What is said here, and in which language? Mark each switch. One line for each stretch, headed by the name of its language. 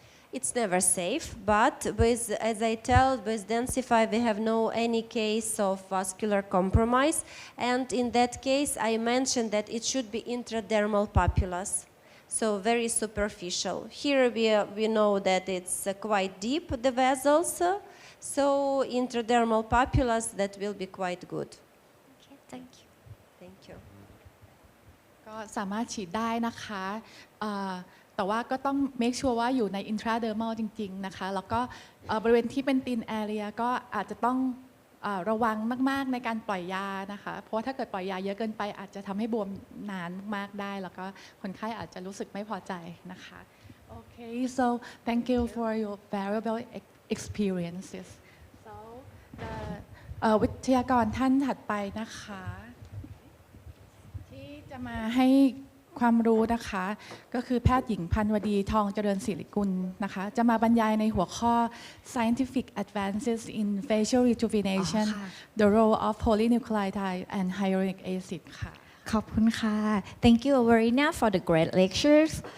English: It's never safe, but as I tell, with Densify we have no any case of vascular compromise, and in that case I mentioned that it should be intradermal papillus, so very superficial. Here we know that it's quite deep, the vessels, so intradermal papillus, that will be quite good. Okay, thank you. Thank you.
Thai: ก็สามารถฉีดได้นะคะแต่ว่าก็ต้อง make sure ว่าอยู่ใน intradermal จริงๆนะคะแล้วก็บริเวณที่เป็น thin area ก็อาจจะต้องระวังมากๆในการปล่อยยานะคะเพราะว่าถ้าเกิดปล่อยยาเยอะเกินไปอาจจะทำให้บวมนานมากได้แล้วก็คนไข้อาจจะรู้สึกไม่พอใจนะคะ
English: Okay, so thank you for your valuable experiences. So the
Thai: วิทยากรท่านถัดไปนะคะที่จะมาให้ความรู้นะคะก็คือแพทย์หญิงพันวดีทองเจริญศิริกุลนะคะจะมาบรรยายในหัวข้อ Scientific Advances in Facial Rejuvenation the Role of Polynucleotides and Hyaluronic Acid ค่ะ ขอบคุณค่ะ
English: Thank you Verena for the great lectures.